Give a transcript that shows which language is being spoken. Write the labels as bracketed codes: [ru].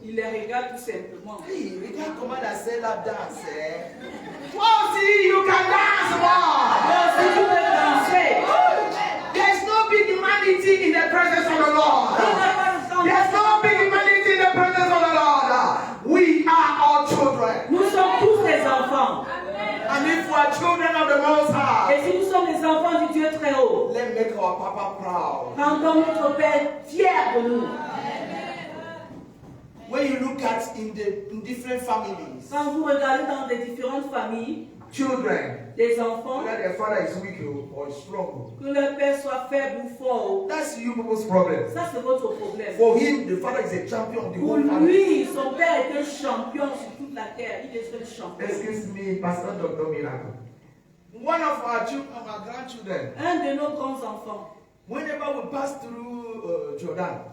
[fr] Il les regarde tout simplement. Hey, regarde comment la sœur la danse. [en] Wow, see, you can dance more. [fr] Oh, si tu veux danser, [en] There's no big humanity in the presence of the Lord. There's no big humanity in the presence of the Lord. We are all children. [fr] nous sommes tous des enfants. [en] And if we are children of the Most High, [fr] Et si nous sommes des enfants du Dieu très haut, [en] let's make our Papa proud. [fr] rendons notre Père fier de nous. [en] When you look at in different families, [fr] Quand vous regardez dans des différentes familles, [en] children, [fr] des enfants, [en] whether their father is weak or strong, [fr] que leur père soit faible ou fort, [en] that's you people's problem. [fr] ça c'est votre problème. [en] For him, the father is a champion of the [fr] Pour [en] whole family. [fr] lui, son père est un champion sur toute la terre. Il est un champion. [en] Excuse me, Pastor Dr. Miracle. One of our grandchildren, [fr] Un de nos grands enfants, [en] whenever we pass through Jordan,